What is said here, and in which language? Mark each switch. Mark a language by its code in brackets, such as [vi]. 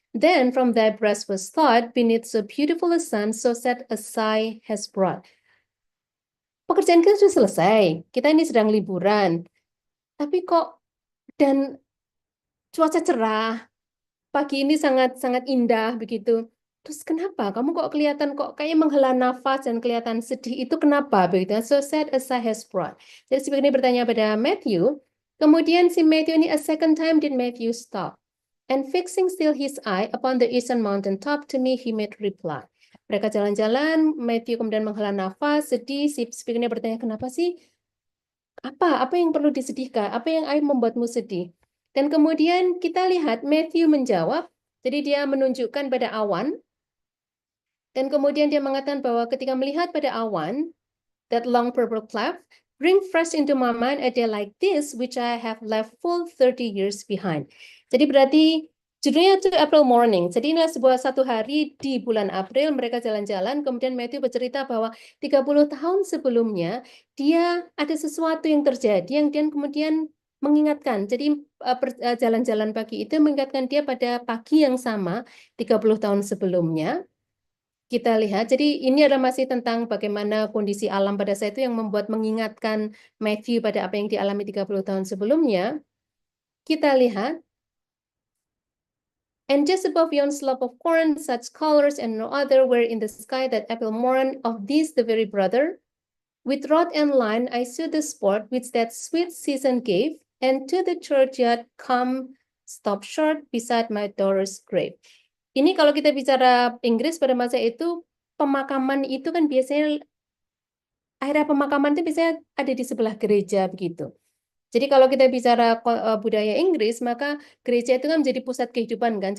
[en] Then from thy breast was thought, beneath so beautiful a sun, so sad a sigh has brought." [id] pekerjaan kita sudah selesai, kita ini sedang liburan, tapi kok dan cuaca cerah, pagi ini sangat indah begitu. Terus kenapa? Kamu kok kelihatan kok kayak menghela nafas dan kelihatan sedih itu kenapa begitu? [en] So sad as I has brought. [id] Jadi speaker ini bertanya pada Matthew. Kemudian si Matthew ini [en] a second time did Matthew stop. And fixing still his eye upon the eastern mountain top, to me he made reply. [id] Mereka jalan-jalan, Matthew kemudian menghela nafas, sedih. Si speaker ini bertanya, kenapa sih? Apa yang perlu disedihkan? Apa yang membuatmu sedih? Dan kemudian kita lihat Matthew menjawab, jadi dia menunjukkan pada awan, dan kemudian dia mengatakan bahwa ketika melihat pada awan, [en] that long purple cloud, bring fresh into my mind a day like this, which I have left full 30 years behind. [id] Jadi berarti judulnya itu April Morning. Jadi ini sebuah satu hari di bulan April, mereka jalan-jalan, kemudian Matthew bercerita bahwa 30 tahun sebelumnya, dia ada sesuatu yang terjadi yang dia kemudian mengingatkan. Jadi jalan-jalan pagi itu mengingatkan dia pada pagi yang sama 30 tahun sebelumnya. Kita lihat, jadi ini adalah masih tentang bagaimana kondisi alam pada saat itu yang membuat mengingatkan Matthew pada apa yang dialami 30 tahun sebelumnya. Kita lihat, [en] and just above yon slope of corn, such colors and no other were in the sky that April morn of this the very brother. With rod and line I saw the sport which that sweet season gave, and to the churchyard come stop short beside my daughter's grave. [id] Ini kalau kita bicara Inggris pada masa itu, pemakaman itu kan biasanya, area pemakaman itu biasanya ada di sebelah gereja begitu. Jadi kalau kita bicara budaya Inggris, maka gereja itu kan menjadi pusat kehidupan kan.